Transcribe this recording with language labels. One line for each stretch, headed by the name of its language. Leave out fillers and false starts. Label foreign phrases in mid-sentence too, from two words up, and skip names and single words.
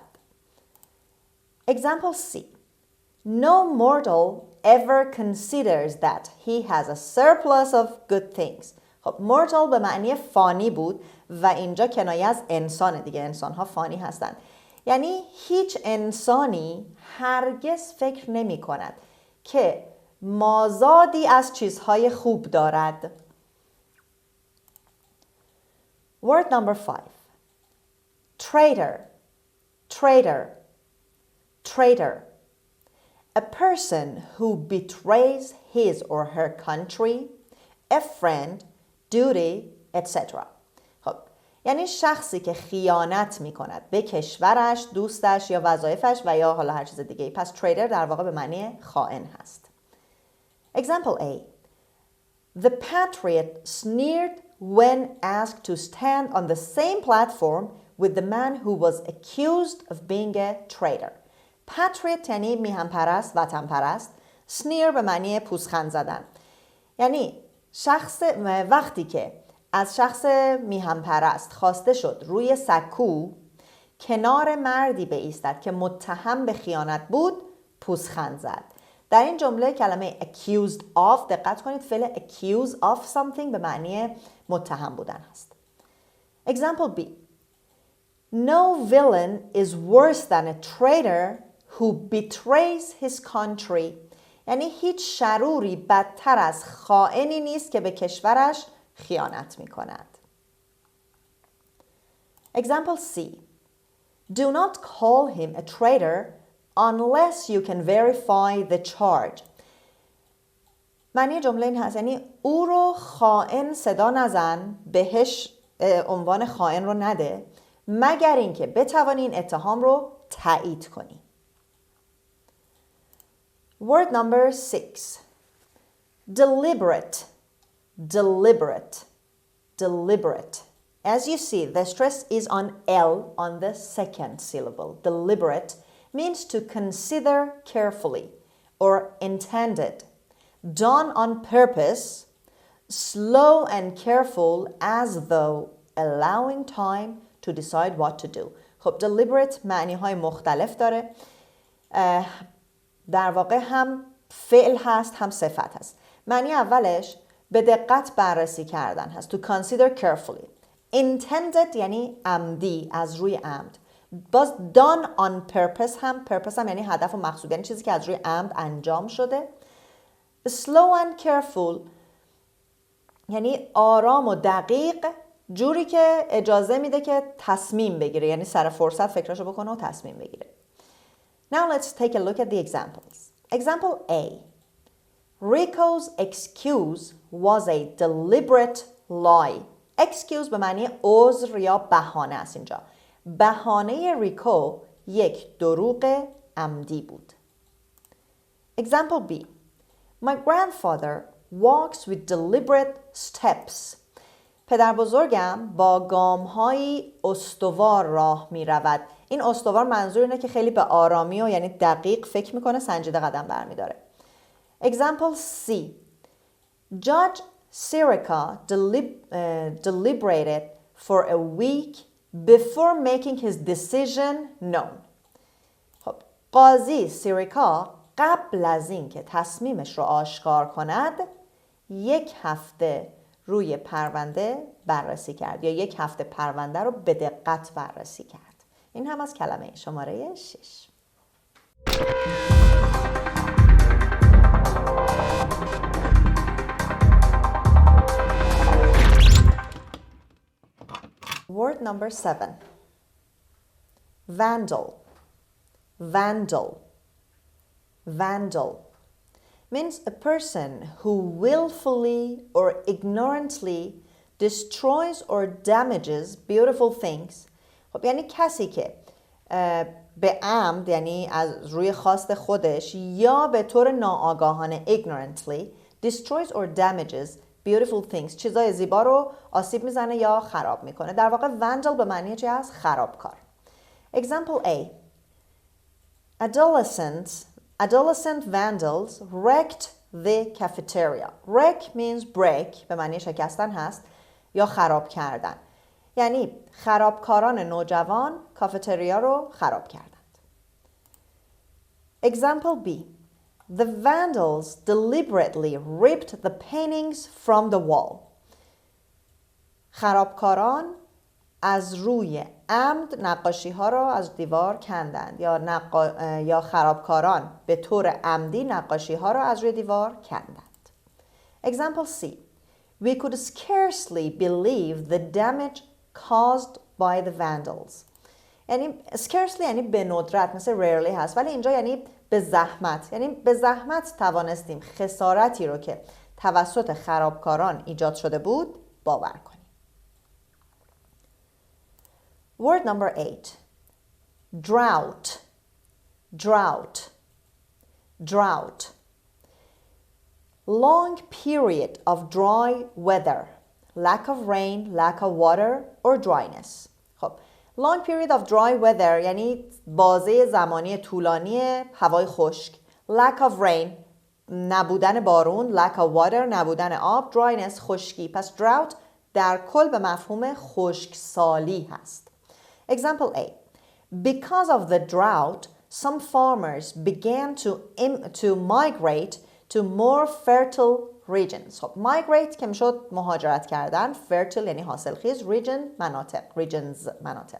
English: Example C. No mortal ever considers that he has a surplus of good things.
Persian: خب mortal به معنی فانی بود و اینجا کنایه از انسان دیگه. انسان ها فانی هستند. یعنی هیچ انسانی هرگز فکر نمی کند که مازادی از چیزهای خوب دارد.
English: Word number 5. Traitor. Traitor. Traitor. A person who betrays his or her country, a friend, duty, etc.
Persian: خب یعنی شخصی که خیانت می کند به کشورش، دوستش یا وظایفش و یا حالا هر چیز دیگه. پس traitor در واقع به معنی خائن هست.
English: Example A. The patriot sneered when asked to stand on the same platform with the man who was accused of being a traitor.
Persian: Patriot یعنی میهن پرست، وطن پرست. Sneer به معنی پوزخند زدن. یعنی وقتی که از شخص میهن پرست خواسته شد روی سکو کنار مردی بایستد که متهم به خیانت بود پوزخند زد. در این جمله کلمه
English: accused of،
Persian: دقت کنید فعل
English: accuse of something
Persian: به معنی متهم بودن هست.
English: Example B. No villain is worse than a traitor who betrays his country.
Persian: یعنی هیچ شروری بدتر از خائنی نیست که به کشورش خیانت می کند.
English: Example C. Do not call him a traitor unless you can verify the charge.
Persian: معنی جمله این هست یعنی او رو خائن صدا نزن، بهش عنوان خائن رو نده مگر اینکه بتوانی این اتهام رو تایید کنی.
English: Word number 6. Deliberate. Deliberate. Deliberate. As you see, the stress is on L on the second syllable. Deliberate means to consider carefully or intended, done on purpose, slow and careful as though allowing time to decide what to do.
Persian: خب deliberate معنی های مختلف داره. در واقع هم فعل هست هم صفت هست. معنی اولش به دقت بررسی کردن هست.
English: To consider carefully. Intended
Persian: یعنی عمدی، از روی عمد. باز
English: done on purpose
Persian: هم purpose هم یعنی هدف و مقصود، یعنی چیزی که از روی عمد انجام شده.
English: Slow and careful
Persian: یعنی آرام و دقیق، جوری که اجازه میده که تصمیم بگیره، یعنی سر فرصت فکرشو بکنه و تصمیم بگیره.
English: Now let's take a look at the examples. Example A. Rico's excuse was a deliberate lie.
Persian: Excuse به معنی عذر یا بهانه است اینجا. بهانه ریکو یک دروغ عمدی بود.
English: Example B. My grandfather walks with deliberate steps.
Persian: پدر بزرگم با گام‌هایی استوار راه می رود. این استوار منظور اینه که خیلی به آرامی و یعنی دقیق فکر میکنه، سنجیده قدم برمی داره.
English: Example C. Judge Sirica deliberated for a week before making his decision known.
Persian: خب قاضی سیریکا قبل از این که تصمیمش رو آشکار کند یک هفته روی پرونده بررسی کرد یا یک هفته پرونده رو به دقت بررسی کرد. این هم از کلمه شماره 6.
English: Word number 7. Vandal. Vandal. Vandal means a person who willfully or ignorantly destroys or damages beautiful things.
Persian: خب یعنی کسی که به عمد یعنی از روی خواست خودش یا به طور ناآگاهانه
English: ignorantly destroys or damages beautiful things
Persian: چیزای زیبا رو آسیب میزنه یا خراب میکنه. در واقع vandal به معنی چی هست؟ خرابکار.
English: Example A. Adolescent vandals wrecked the cafeteria. Wreck means break
Persian: به معنی شکستن هست یا خراب کردن. یعنی خرابکاران نوجوان کافتریا رو خراب کردند.
English: Example B. The vandals deliberately ripped the paintings from the wall.
Persian: خرابکاران از روی عمد نقاشی ها را از دیوار کندند یا خرابکاران به طور عمدی نقاشی ها را از روی دیوار کندند.
English: Example C. We could scarcely believe the damage caused by the vandals.
Persian: یعنی scarcely یعنی به ندرت، مثل rarely هست، ولی اینجا یعنی به زحمت، یعنی به زحمت توانستیم خسارتی رو که توسط خرابکاران ایجاد شده بود باور کنیم.
English: Word number 8. Drought. Drought. Drought. Long period of dry weather. Lack of rain, lack of water or dryness.
Persian: خب
English: long period of dry weather
Persian: یعنی بازه زمانی طولانی هوای خشک.
English: Lack of rain
Persian: نبودن بارون
English: lack of water
Persian: نبودن آب dryness خشکی پس drought در کل به مفهوم خشکسالی هست.
English: Example A. Because of the drought, some farmers began to migrate to more fertile regions.
Persian: خب migrate که میشد مهاجرت کردن، fertile یعنی حاصلخیز، region مناطق، regions مناطق.